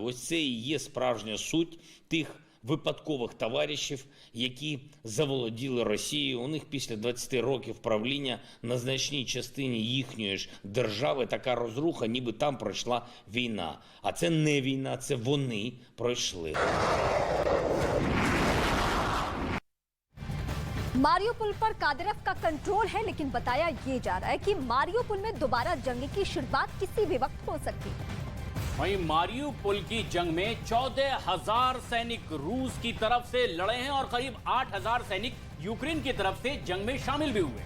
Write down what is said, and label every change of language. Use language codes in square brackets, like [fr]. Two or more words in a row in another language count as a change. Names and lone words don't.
[uk] Ось це і є справжня суть тих випадкових товаришів, які заволоділи Росією. У них після 20 років правління на значній частині їхньої ж держави така розруха, ніби там пройшла війна. А це не війна, це вони пройшли. [hi] मारियोपोल पर कादिरोव का कंट्रोल है, लेकिन बताया ये जा रहा है कि मारियोपोल में दोबारा जंग की शुरुआत किसी भी वक्त हो सकती है। वहीं मारियोपोल की जंग में 14,000 सैनिक रूस की तरफ से लड़े हैं और करीब 8,000 सैनिक यूक्रेन की तरफ से जंग में शामिल भी हुए।